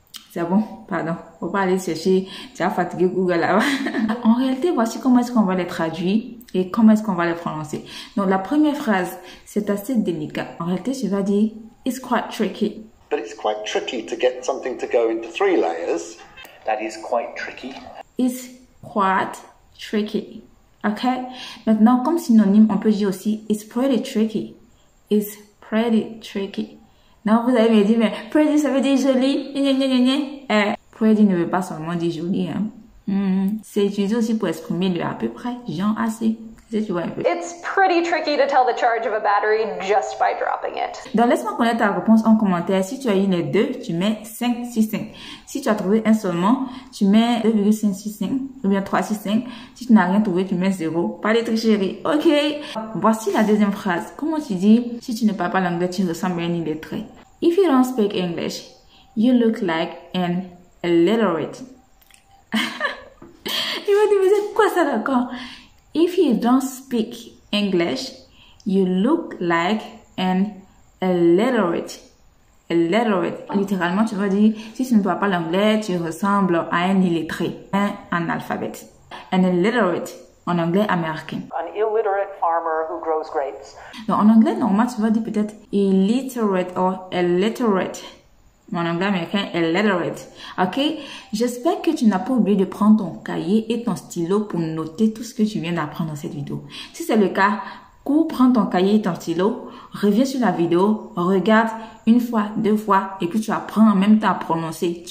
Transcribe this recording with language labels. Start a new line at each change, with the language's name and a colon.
French: C'est bon, pardon. Faut pas aller chercher. Tu as fatigué Google là-bas. En réalité, voici comment est-ce qu'on va les traduire et comment est-ce qu'on va les prononcer. Donc, la première phrase, c'est assez délicat. En réalité, je vais dire,
English: it's quite tricky. But it's quite tricky to get something to go into 3 layers. That is quite tricky. It's quite tricky.
French: OK? Maintenant, comme synonyme, on peut dire aussi,
English: it's pretty tricky. It's pretty tricky.
French: Non, vous allez me dire, mais pretty, ça veut dire joli. Pretty ne veut pas seulement dire joli. Hein. C'est utilisé aussi pour exprimer le à peu près, genre assez. Tu vois un peu.
English: It's pretty tricky to tell the charge of a battery just by dropping it.
French: Donc, laisse-moi connaître ta réponse en commentaire. Si tu as eu les deux, tu mets 565. Si tu as trouvé un seulement, tu mets 2,565 ou bien 365. Si tu n'as rien trouvé, tu mets 0. Pas de tricherie. OK. Voici la deuxième phrase. Comment tu dis, si tu ne parles pas l'anglais, tu ressembles à un illettré.
English: If you don't speak English, you look like an illiterate.
French: Tu vas dire, mais c'est quoi ça d'accord?
English: If you don't speak English, you look like an illiterate. Illiterate.
French: Littéralement, tu vas dire, si tu ne parles pas l'anglais, tu ressembles à un illettré, un analphabète.
English: An illiterate,
French: en anglais américain.
English: An illiterate farmer who grows grapes.
French: Donc, en anglais normal, tu vas dire peut-être illiterate ou illiterate. Mon anglais américain est illiterate. OK? J'espère que tu n'as pas oublié de prendre ton cahier et ton stylo pour noter tout ce que tu viens d'apprendre dans cette vidéo. Si c'est le cas, cours, prends ton cahier et ton stylo, reviens sur la vidéo, regarde une fois, 2 fois, et puis tu apprends en même temps à prononcer.